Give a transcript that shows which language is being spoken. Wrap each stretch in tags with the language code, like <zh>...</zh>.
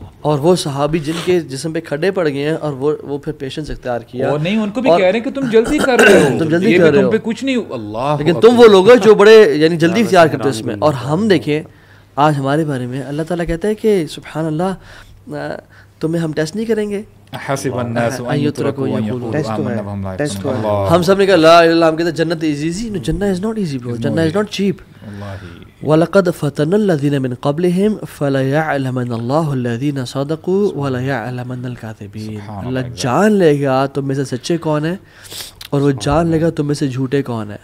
<ur>اور وہ صحابی جن کے جسم پہ کھڈے پڑ گئے ہیں اور وہ پھر پیشنس اختیار کیا, اور نہیں ان کو بھی کہہ رہے ہیں کہ تم جلدی کر رہے ہو, تم جلدی کر رہے ہو, تم پہ کچھ نہیں. اللہ لیکن تم وہ لوگ جو بڑے یعنی جلدی اختیار کرتے ہیں اس میں. اور ہم دیکھیں آج ہمارے بارے میں اللہ تعالیٰ کہتا ہے کہ سبحان اللہ تمہیں ہم ٹیسٹ نہیں کریں گے.</ur> <ar>حسب الناس ان يتركوا ان يقولوا آمنا وهم لا يفتنون.</ar> <ur>ہم سب نے کہا لا الہ الا اللہ, ہم کہتے ہیں جنت</ur> <en>Is easy. No جنت is not easy bro, جنت is not cheap.</en> <ar>وَلَقَدْ فَتَنَّ الَّذِينَ مِن قَبْلِهِمْ فَلَيَعْلَمَنَّ اللَّهُ الَّذِينَ صَدَقُوا وَلَيَعْلَمَنَّ الْكَاذِبِينَ.</ar> <ur>اللہ جان لے گا تم میں سے سچے کون ہیں اور وہ جان لے گا تم میں سے جھوٹے کون ہیں.</ur>